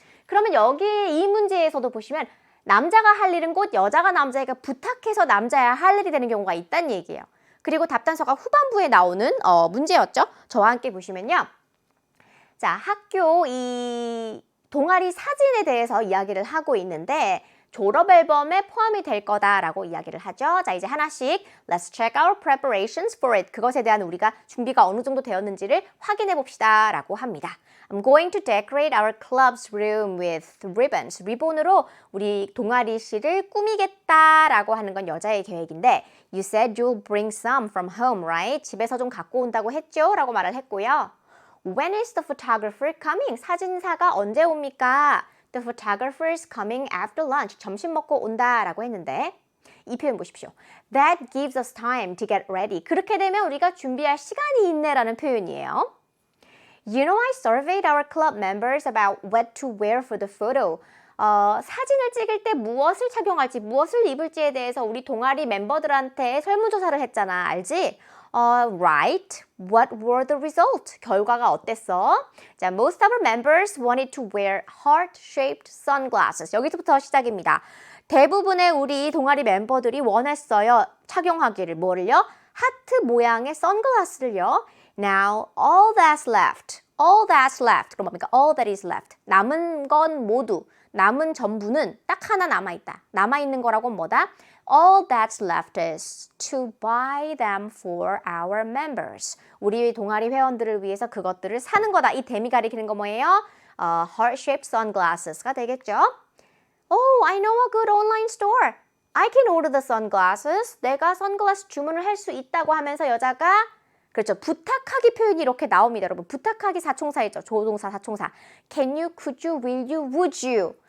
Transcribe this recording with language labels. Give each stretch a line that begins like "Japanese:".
Korean: 그러면 여기 이 문제에서도 보시면 남자가 할 일은 곧 여자가 남자에게 부탁해서 남자야 할 일이 되는 경우가 있다는 얘기예요. 그리고 답단서가 후반부에 나오는 문제였죠. 저와 함께 보시면요. 자, 학교 이 동아리 사진에 대해서 이야기를 하고 있는데 졸업 앨범에 포함이 될 거다라고 이야기를 하죠. 자, 이제 하나씩
English: Let's check our preparations for it.
Korean: 그것에 대한 우리가 준비가 어느 정도 되었는지를 확인해 봅시다 라고 합니다.
English: I'm going to decorate our club's room with ribbons.
Korean: 리본으로 우리 동아리실을 꾸미겠다라고 하는 건 여자의 계획인데
English: You said you'll bring some from home, right?
Korean: 집에서 좀 갖고 온다고 했죠? 라고 말을 했고요.
English: When is the photographer coming?
Korean: 사진사가 언제 옵니까?
English: The photographer is coming after lunch.
Korean: 점심 먹고 온다라고 했는데 이 표현 보십시오.
English: That gives us time to get ready.
Korean: 그렇게 되면 우리가 준비할 시간이 있네라는 표현이에요.
English: You know, I surveyed our club members about what to wear for the photo.
Korean: 사진을 찍을 때 무엇을 착용할지, 무엇을 입을지에 대해서 우리 동아리 멤버들한테 설문조사를 했잖아. 알지?
English: Right. What were the results?
Korean: 결과가 어땠어? 자,
English: most of our members wanted to wear heart-shaped sunglasses.
Korean: 여기서부터 시작입니다. 대부분의 우리 동아리 멤버들이 원했어요. 착용하기를 뭐를요? 하트 모양의 선글라스를요.
English: Now, all that's left. All that's left.
Korean: 그럼 뭡니까?
English: All that is left.
Korean: 남은 건 모두. 남은 전부는 딱 하나 남아있다. 남아있는 거라고 뭐다?
English: All that's left is to buy them for our members.
Korean: 우리 동아리 회원들을 위해서 그것들을 사는 거다. 이 대미 가리키는 거 뭐예요?
English: Heart-shaped sunglasses가
Korean: 되겠죠.
English: Oh, I know a good online store. I can order the sunglasses.
Korean: 내가 선글라스 주문을 할 수 있다고 하면서 여자가 그렇죠. 부탁하기 표현이 이렇게 나옵니다. 여러분 부탁하기 사총사이죠. 조동사 사총사.
English: Can you, could you, will you, would you.